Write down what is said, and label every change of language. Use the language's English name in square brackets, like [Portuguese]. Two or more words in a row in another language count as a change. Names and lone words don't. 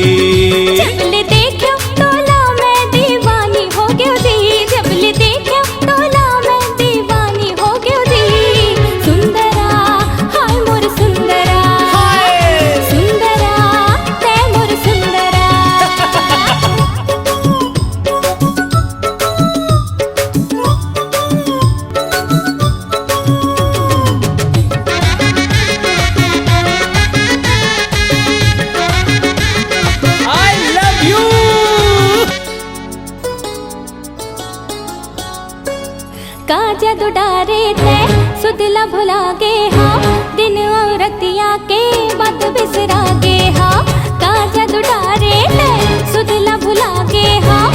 [Chhattisgarhi] जबल देखो तोला मैं दीवानी हो गयो जी। जबल देखो तोला मैं दीवानी हो गयो जी। सुंदरा हाय मोर सुंदरा, सुंदरा ते मोर सुंदरा। [English] I love you। [Chhattisgarhi] का जदू डारे थे सुधला भुला गे हाँ। दिन औरतिया के बात बिसरा गे हाँ। का जदू डारे थे सुधला भुला गे हाँ।